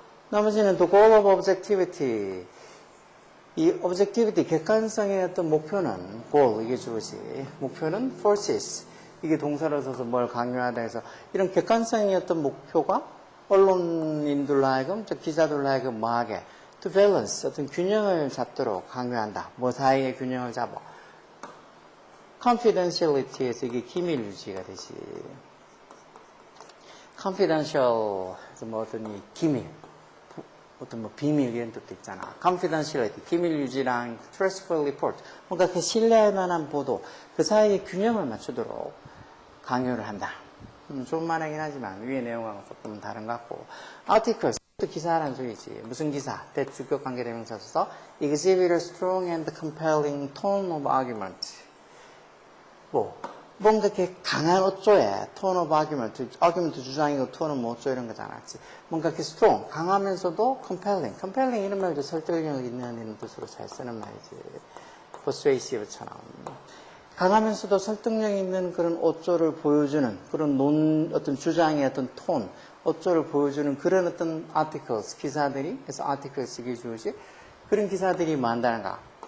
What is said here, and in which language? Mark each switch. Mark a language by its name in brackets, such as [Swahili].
[English] 나머지는 the goal of objectivity. [Korean] 이 objectivity, 객관성의 어떤 목표는 goal, 이게 주어지. 목표는 forces. 이게 동사로 써서 뭘 강요하다 해서 이런 객관성의 어떤 목표가 언론인들로 하여금, 기자들로 하여금 뭐하게 to balance, 어떤 균형을 잡도록 강요한다. 뭐 사이의 균형을 잡아. confidentiality에서 이게 기밀 유지가 되지. confidential, 뭐 어떤 이 기밀, 어떤 뭐 비밀 이런 뜻도 있잖아. confidentiality, 기밀 유지랑 [English] trustful report, [Korean] 뭔가 그 신뢰할 만한 보도, 그 사이의 균형을 맞추도록 강요를 한다. 좋은 말이긴 하지만 위의 내용하고 조금 다른 것 같고. articles, 또 기사라는 소리지. 무슨 기사? 대주격 관계대명사 써서 [English] exhibit a strong and compelling tone of argument. [Korean] 뭔가 이렇게 강한 어조에 tone of argument 주장이고 tone은 뭐 어조 이런 거잖아. 뭔가 이렇게 strong, 강하면서도 compelling 이런 말도 설득력 있는 뜻으로 잘 쓰는 말이지. persuasive처럼. 강하면서도 설득력 있는 그런 어조를 보여주는 그런 어떤 주장의 어떤 톤, 어조를 보여주는 그런 어떤 articles, 기사들이, 그래서 articles 이게 주어지 그런 기사들이 뭐 한다는가?